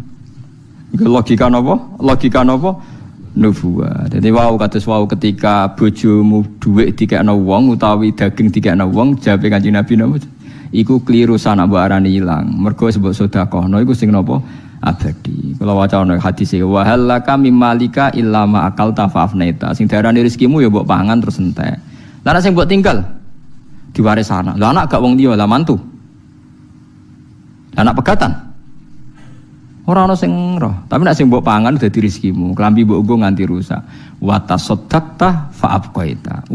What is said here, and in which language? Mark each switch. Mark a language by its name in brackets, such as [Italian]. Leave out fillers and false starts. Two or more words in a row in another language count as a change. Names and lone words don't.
[Javanese] Nggih logika napa? Logika napa? Nubuwah. Dadi wau kados wau ketika bojomu dhuwit dikekno wong utawi daging dikekno wong, jawabe Kanjeng Nabi napa? Iku kliru sana mbok arani ilang. Mergo sebab sedekahno iku sing napa? [Arabic] Abadi. [Javanese] Kalau waca ana hadis e [Arabic] وهل لك من مالك إلا ما أكلت فأفنيت. [Javanese] Sing diarani rezekimu ya mbok pangan terus entek. Lah nek sing mbok tinggal diwaris anak. Lah anak gak wong liya lah mantu. Anak pegatan. Ora ana sing roh, tapi nek sing mbok pangan dadi rezekimu. Klambi mbok nggo nganti rusak. [Arabic] وتصدقت فأبقيت.